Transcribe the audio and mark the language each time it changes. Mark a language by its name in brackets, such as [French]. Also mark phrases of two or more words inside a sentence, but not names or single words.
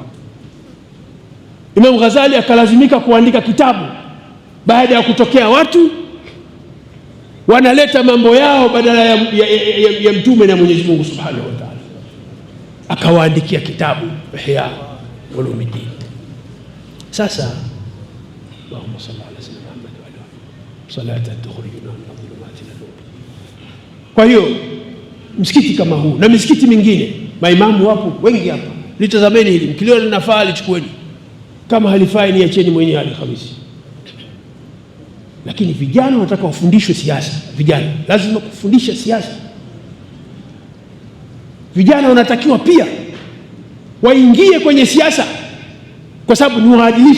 [Swahili] Imam Ghazali akalazimika kuandika kitabu baada ya kutokea watu wanaleta mambo yao badala ya mtume na Mwenyezi Mungu [Arabic] سبحانه وتعالى, [Swahili] akawaandikia kitabu Ihya Ulumuddin. [Arabic] Sasa اللهم صل على سيدنا محمد وآله صلاة تخرجنا من الظلمات إلى النور. [Swahili] Kwa hiyo msikiti kama huu na misikiti mingine, maimamu wapo wengi hapa, litazameni hili, mkiliona linafaa lichukueni, kama halifai niacheni mwenyewe Alhamisi. Lakini vijana wanataka wafundishwe siasa. Vijana lazima kufundisha siasa. Vijana wanatakiwa pia waingie kwenye siasa, kwa sababu ni waadilifu.